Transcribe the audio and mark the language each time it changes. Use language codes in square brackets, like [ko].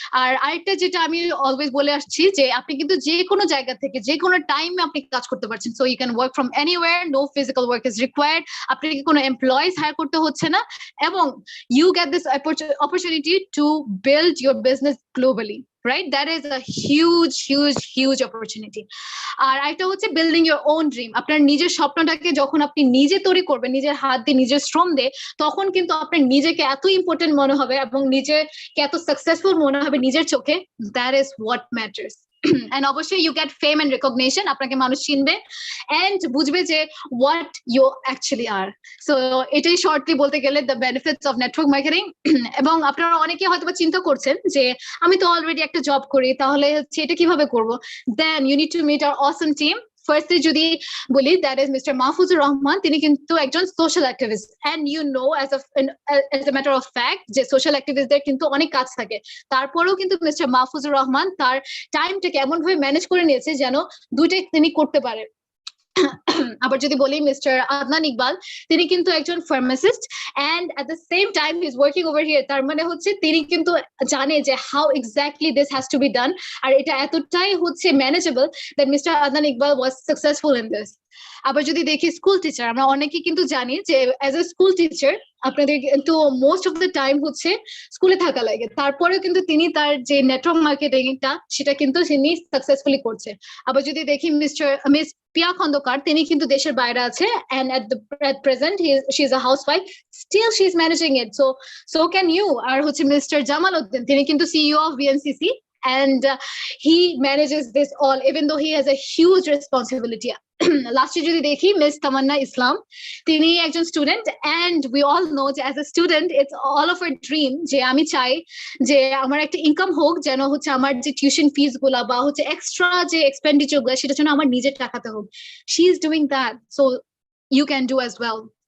[bn] আর আরেকটা যেটা আমি অলওয়েজ বলে আসছি যে আপনি কিন্তু যে কোনো জায়গা থেকে যে কোনো টাইমে আপনি কাজ করতে পারছেন। [en] so you can work from anywhere, no physical work is required, [bn] আপনাকে কোনো এমপ্লয়িজ হায়ার করতে হচ্ছে না, এবং [en] You get this opportunity to build your business globally, right? That is a huge opportunity. [bn] আর একটা হচ্ছে [en] building your own dream, [bn] আপনার নিজের স্বপ্নটাকে যখন আপনি নিজে তৈরি করবেন নিজের হাত দিয়ে নিজের শ্রম দিয়ে, তখন কিন্তু আপনার নিজেকে এত ইম্পর্টেন্ট মনে হবে এবং নিজেকে এত সাকসেসফুল মনে হবে নিজের চোখে। [en] That is what matters. and [bn] অবশ্যই [en] you get fame and recognition, [bn] আপনাকে মানুষ চিনবে [en] and [bn] বুঝবে যে [en] what you actually are. so [bn] এটাই শর্টলি বলতে গেলে [en] the benefits of network marketing. [bn] এবং আপনারা অনেকে হয়তো চিন্তা করছেন যে আমি তো অলরেডি একটা জব করি, তাহলে হচ্ছে এটা কিভাবে করব? [en] then you need to meet our awesome team. [bn] Firstly যদি বলি, that is mister Mahfuzur Rahman, তিনি কিন্তু একজন social activist, [en] and you know as a matter of fact [bn] যে সোশ্যাল অ্যাক্টিভিস্টদের কিন্তু অনেক কাজ থাকে, তারপরেও কিন্তু মিস্টার মাহফুজুর রহমান তার টাইমটাকে এমন ভাবে ম্যানেজ করে নিয়েছে যেন দুইটাই তিনি করতে পারে। আবার যদি বলি [en] mister Adnan Iqbal, [bn] তিনি কিন্তু একজন pharmacist [en] And at the same time he is working over here. [bn] তার মানে হচ্ছে তিনি কিন্তু জানে যে [en] how exactly this has to be done, [bn] আর এটা এতটাই হচ্ছে manageable [en] That mister Adnan Iqbal was successful in this. [bn] আবার যদি দেখি স্কুল টিচার, আমরা অনেকে কিন্তু জানি যে [en] as a school teacher [bn] আপনাদের কিন্তু [en] most of the time [bn] হচ্ছে স্কুলে থাকা লাগে, তারপরেও কিন্তু তিনি তার যে নেটওয়ার্ক মার্কেটিংটা সেটা কিন্তু তিনি সাকসেসফুলি করছে। আবার যদি দেখি [en] Miss Pia Khandaker, [bn] তিনি কিন্তু দেশের বাইরে আছে [en] and at present she is a housewife, still she is managing it, so can you. [bn] আর হচ্ছে [en] Mister Jamal Uddin, [bn] তিনি কিন্তু [en] CEO of VNCC and he manages this all even though he has a huge responsibility. [bn] লাস্টে যদি দেখি miss তামান্না ইসলাম, তিনি একজন student [en] and we all know [bn] যে [en] as a student it's all of a dream [bn] যে আমি চাই যে আমার একটা ইনকাম হোক, যেন হচ্ছে আমার যে টিউশন ফিস গুলা বা হচ্ছে এক্সট্রা যে এক্সপেন্ডিচার গুলা সেটা যেন আমার নিজের টাকাতে হোক। [en] She is doing that, so you can do as well.